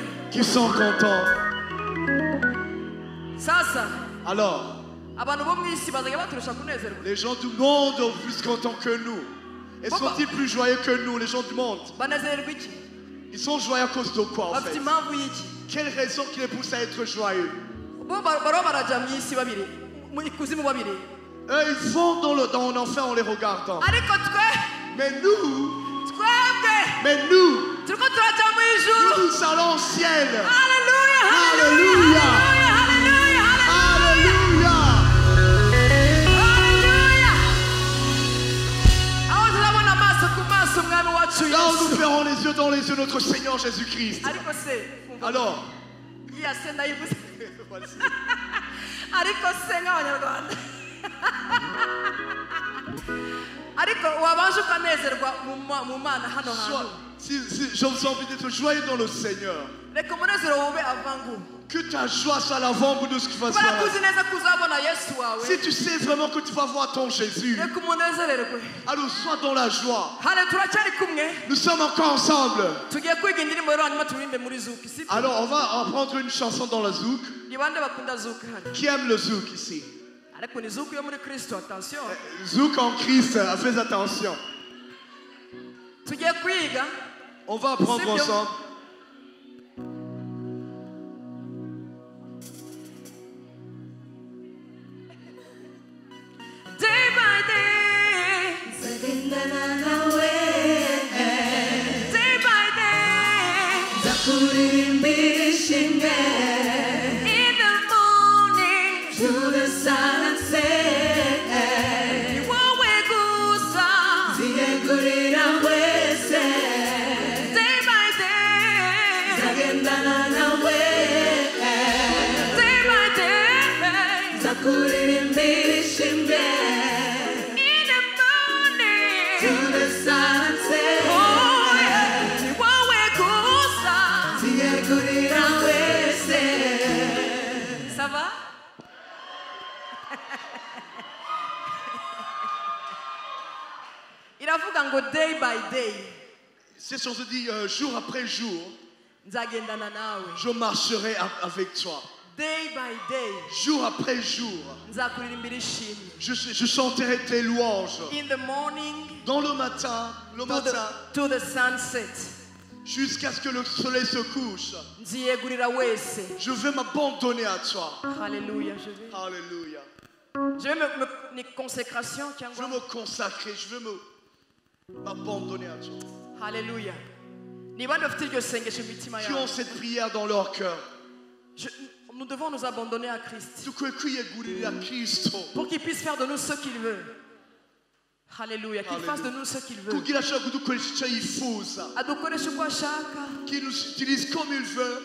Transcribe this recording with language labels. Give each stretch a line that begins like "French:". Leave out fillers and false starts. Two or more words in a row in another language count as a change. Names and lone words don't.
French: qui sont contents. sasa Alors,
Kinyarwanda: abantu bo mu isi bazajya baturusha kunezerwa.
French: les gens du monde sont plus contents que nous. Et sont-ils plus joyeux que nous, les gens du monde?
Kinyarwanda: Banezererwa iki?
French: Ils sont joyeux à cause de quoi en
Kinyarwanda: Bafite
French: fait?
Kinyarwanda: impamvu y'iki?
French: Quelle raison qui les pousse à être joyeux?
Kinyarwanda: Bo baro baraja mu isi babiri, mu ikuzimu babiri.
French: Eux, ils vont dans l'enfer en les regardant.
Kinyarwanda: Ariko
French: Mais nous,
Kinyarwanda: turiko turaja mu ijuru.
French: nous allons au ciel. Hallelujah, Alléluia. hallelujah, Alléluia. hallelujah.
Kinyarwanda: Aho turabona amaso ku maso umwami wacu
French: Là où nous Yesu. ferons les yeux dans les yeux notre Seigneur Jésus-Christ.
Kinyarwanda: Ariko se kumva
French: Alors,
Kinyarwanda: iya se ndayibuze.
French: voici.
Kinyarwanda: Ariko se nk'abanyarwanda. Ariko wabanje ukanezerwa mu mana hano hantu.
French: Si je vous envie d'être joyeux dans le Seigneur,
Kinyarwanda: Reka umunezero wube avangu.
French: que ta joie soit l'avant-goût de ce qui va se
Kinyarwanda: Kubera ko
French: passer.
Kinyarwanda: uzi neza ko uzabona Yesu wawe.
French: Si tu sais vraiment que tu vas voir ton Jésus,
Kinyarwanda: Reka umunezererwe.
French: alors sois dans la joie.
Kinyarwanda: Hale turacyari kumwe.
French: Nous sommes encore ensemble.
Kinyarwanda: Tugiye kwiga indirimbo rero hanyuma turirimbe muri Zuki.
French: Si Alors on va prendre une chanson dans la zouk.
Kinyarwanda: ni bande bakunda Zuki hano.
French: Qui aime le zouk ici?
Kinyarwanda: Ariko ni Zuki yo muri Kristo,
French: attention. Zouk en Christ, fais attention.
Kinyarwanda: Tugiye kwiga.
French: On va apprendre C'est bien. ensemble.
English: Day by day. Day by day. In the morning.
Kinyarwanda: Ni wowe gusa.
English: Day by day. Day by day. In the morning. Oh, yeah.
Kinyarwanda: Ni wowe gusa.
French: Ça va?
Kinyarwanda: Iravuga ngo
English: day by day.
French: Cette chanson dit jour après jour,
Kinyarwanda: Nzagendana nawe.
French: je marcherai avec toi.
English: Day by day.
French: Jour après jour,
Kinyarwanda: Nzakuririmbira ishimwe.
French: je chanterai tes louanges.
English: In the morning
French: Dans le matin,
English: to the sunset.
French: jusqu'à ce que le soleil se couche,
Kinyarwanda: Nziyegurira wese.
French: je vais m'abandonner à toi. Hallelujah. Alléluia. Je vais ni consécration Je cyangwa. veux me consacrer, je veux m'abandonner à toi. Hallelujah.
Kinyarwanda: Ni bande bafite iryo sengesho mu mitima Qui ont yabo.
French: cette prière dans leur cœur. Nous devons nous abandonner à Christ
Kinyarwanda: Tukwekuyegurira Kristo.
French: pour qu'il puisse faire de nous ce qu'il veut. Hallelujah. Qu'il fasse de nous ce qu'il veut.
Kinyarwanda: Kugira ashobora kudukoresha icyo yifuza. Adukoresha uko ashaka.
French: Qu'il nous utilise comme il veut.